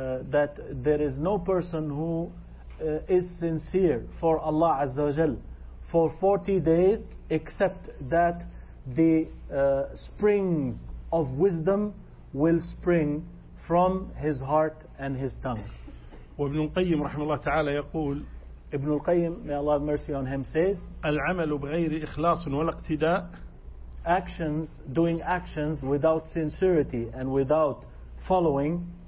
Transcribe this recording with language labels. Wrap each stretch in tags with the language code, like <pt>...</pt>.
<en>That there is no person who is sincere for Allah</en> <ar>عز وجل</ar> <en>for 40 days except that the springs of wisdom will spring from his heart and his tongue.</en> <ar>وابن القيم رحمه الله تعالى يقول</ar> <en>ابن القيم may Allah have mercy on him says</en> <ar>العمل بغير إخلاص ولا اقتداء</ar> <en>actions doing actions without sincerity and without following</en>